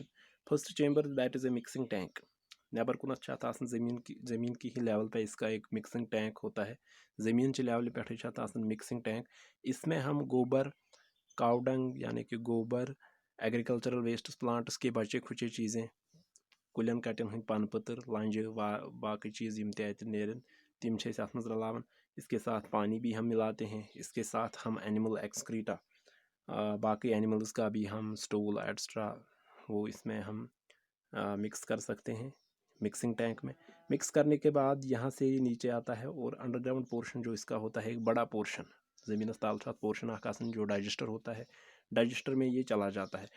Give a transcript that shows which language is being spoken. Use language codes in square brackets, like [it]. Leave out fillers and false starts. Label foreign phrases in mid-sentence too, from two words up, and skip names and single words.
[en] first chamber that is a mixing tank. [ks] नेबर कुन [hi] ज़मीन की ही लेवल पे इसका एक [en] mixing tank [hi] होता है। [ks] ज़मीन च लेवल पे [en] mixing tank. [hi] इसमें हम गोबर, काउडंग यानी कि गोबर, [en] agricultural waste, [hi] प्लांट्स के बचे खुचे चीज़ें, [ks] कुलन कटन हंद पन पतर, लंज, बाकी चीज़ यम नेरन तिम अत मज रलावन। [hi] इसके साथ पानी भी हम मिलाते हैं। इसके साथ हम [en] animal excreta, [hi] बाकी एनिमल्स का भी हम [en] stool extra [hi] वो इसमें हम मिक्स कर सकते हैं [en] mixing tank [hi] में। मिक्स करने के बाद यहाँ से नीचे आता है, और [en] underground portion [hi] जो इसका होता है, एक बड़ा पोर्शन ज़मीन ताल पोर्शन आकाशन जो डाइजेस्टर होता है, डाइजेस्टर में ये चला जाता है।